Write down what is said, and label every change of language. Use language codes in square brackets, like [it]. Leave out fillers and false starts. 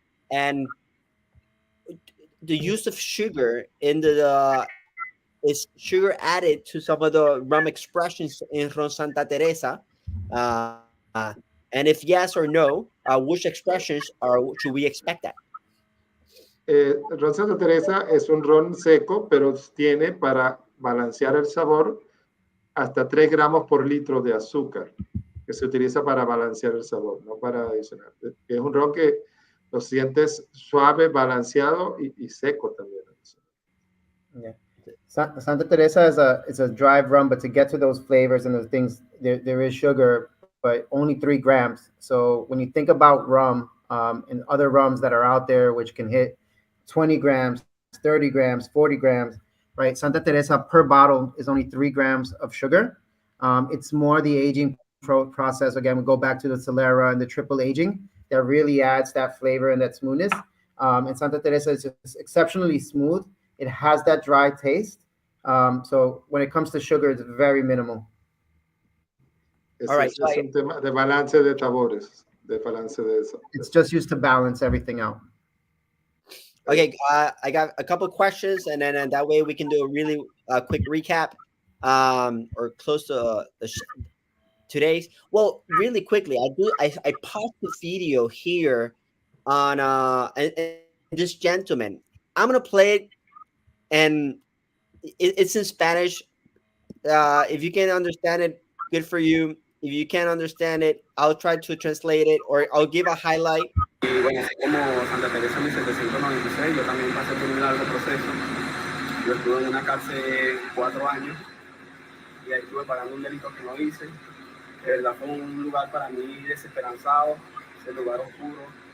[en] And the use of sugar in is sugar added to some of the rum expressions in Ron Santa Teresa? Uh, and if yes or no, which expressions should we expect that? [es] Ron Santa Teresa es un ron seco, pero tiene para balancear el sabor hasta 3 gramos por litro de azúcar, que se utiliza para balancear el sabor, no para adicionar. Es un ron que lo sientes suave, balanceado y seco también. [en] Yeah. Santa Teresa is a dry rum, but to get to those flavors and those things, there is sugar, but only 3 grams. So when you think about rum and other rums that are out there, which can hit 20 grams, 30 grams, 40 grams, right? Santa Teresa per bottle is only 3 grams of sugar. It's more the aging process. Again, we go back to the Solera and the triple aging that really adds that flavor and that smoothness. And Santa Teresa is just exceptionally smooth. It has that dry taste. So when it comes to sugar, it's very minimal. All right, [es] es un tema de balance de sabores, de balance de eso. [en] It's just used to balance everything out. Okay, I got a couple of questions, and then that way we can do a really quick recap, or close to today's. Well, really quickly, I paused the video here on and this gentleman. I'm gonna play it, and it's in Spanish. If you can understand it, good for you. If you can't understand it, I'll try to translate it, or I'll give a highlight. [es] Y bueno, así como Santa Teresa en 1796, yo también pasé por un largo proceso. Yo estuve en una cárcel 4 años y ahí estuve pagando un delito que no hice. De verdad fue un lugar para mí desesperanzado, ese lugar oscuro.